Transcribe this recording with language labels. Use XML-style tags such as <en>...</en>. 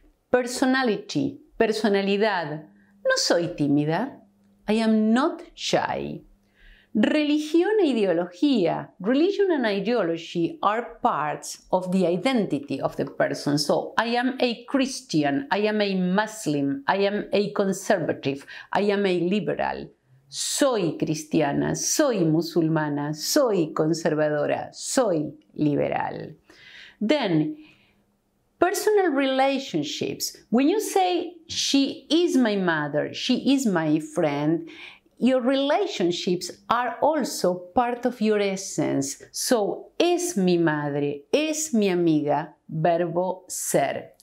<en>Personality, personalidad,</en> <es>no soy tímida,</es> <en>I am not shy.</en> <es>Religión e ideología.</es> <en>Religion and ideology are parts of the identity of the person. So I am a Christian, I am a Muslim, I am a conservative, I am a liberal.</en> <es>Soy cristiana, soy musulmana, soy conservadora, soy liberal.</es> <en>Then, personal relationships. When you say, she is my mother, she is my friend, your relationships are also part of your essence.</en> <es>So, es mi madre, es mi amiga, verbo ser.</es>